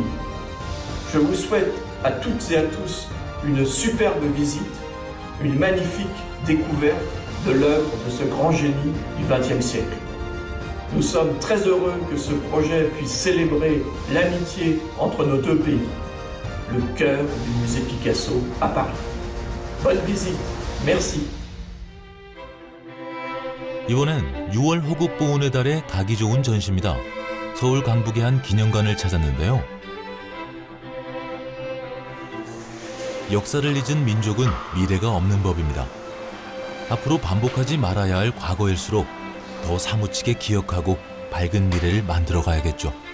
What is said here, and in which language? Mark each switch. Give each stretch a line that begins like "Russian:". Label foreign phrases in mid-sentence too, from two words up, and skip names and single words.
French: Je vous souhaite à toutes et à tous une superbe visite, une magnifique découverte de l'œuvre de ce grand génie du XXe siècle. Nous sommes très heureux que ce projet puisse célébrer l'amitié entre nos deux pays, le cœur du musée Picasso à Paris. Bonne visite, merci.
Korean: 이번엔 6월 호국보훈의 달에 가기 좋은 전시입니다. 서울 강북의 한 기념관을 찾았는데요. 역사를 잊은 민족은 미래가 없는 법입니다. 앞으로 반복하지 말아야 할 과거일수록 더 사무치게 기억하고 밝은 미래를 만들어 가야겠죠.